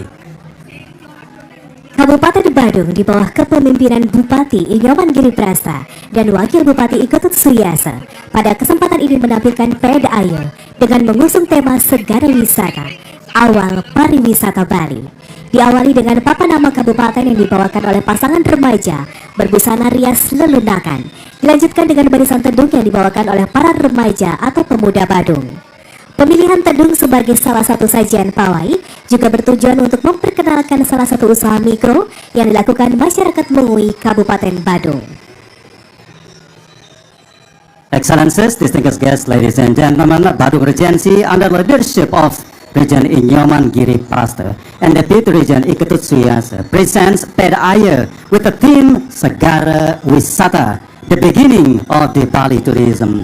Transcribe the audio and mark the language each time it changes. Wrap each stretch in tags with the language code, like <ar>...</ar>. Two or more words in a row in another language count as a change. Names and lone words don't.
<id>Kabupaten Badung di bawah kepemimpinan Bupati Inyoman Giri Prasta dan Wakil Bupati Iketut Suyasa pada kesempatan ini menampilkan Ped Ayo dengan mengusung tema Segara Wisata, Awal Pariwisata Bali. Diawali dengan papan nama kabupaten yang dibawakan oleh pasangan remaja berbusana rias lelunakan. Dilanjutkan dengan barisan teduh yang dibawakan oleh para remaja atau pemuda Badung. Pemilihan teduh sebagai salah satu sajian pawai juga bertujuan untuk memperkenalkan salah satu usaha mikro yang dilakukan masyarakat Mengui, Kabupaten Badung.</id> <en>Excellencies, distinguished guests, ladies and gentlemen, Badung Regency under the leadership of Region Inyoman Giri Prasta and Deputy Region Iketut Suyasa presents Ped Ayo with the theme Segara Wisata, the beginning of the Bali tourism.</en>